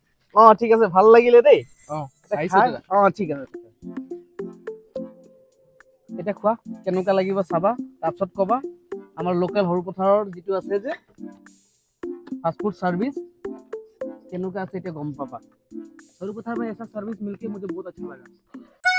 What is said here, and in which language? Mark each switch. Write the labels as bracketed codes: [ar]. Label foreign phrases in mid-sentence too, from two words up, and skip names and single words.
[as] ঠিক আছে, ভাল লাগিলে দেই। আহিছো দাদা। ঠিক আছে। এটা খোৱা কেনেকুৱা লাগিব চাবা, তাৰপিছত কবা। আমাৰ লোকেল সৰু পথাৰৰ যিটো আছে যে ফাষ্ট ফুড সার্ভিস কেনেকুৱা আছে এতিয়া গম পাবা। [hi] सरूपथार में ऐसा सर्विस मिलके मुझे बहुत अच्छा लगा।